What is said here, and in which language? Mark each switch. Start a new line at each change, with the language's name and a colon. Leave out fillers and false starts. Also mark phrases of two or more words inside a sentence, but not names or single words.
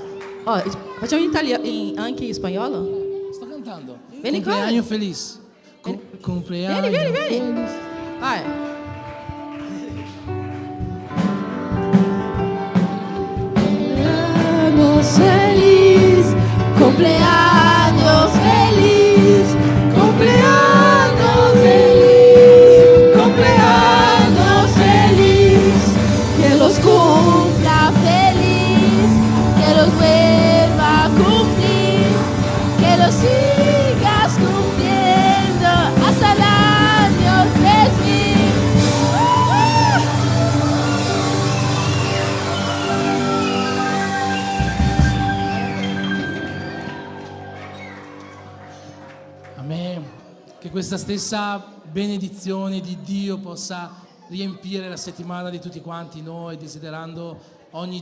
Italian: Oh, facciamo in italiano, anche in spagnolo? Sto cantando. Vieni qua. Compleanno feliz. Compleanno Vieni.
Spanish: feliz.
Italian: Vai.
Spanish: Cumpleaños feliz, cumpleaños feliz, cumpleaños feliz, que los cumpla feliz, que los vuelva a cumplir, que los sigas cumpliendo hasta el año 3000.
Italian: Che questa stessa benedizione di Dio possa riempire la settimana di tutti quanti noi, desiderando ogni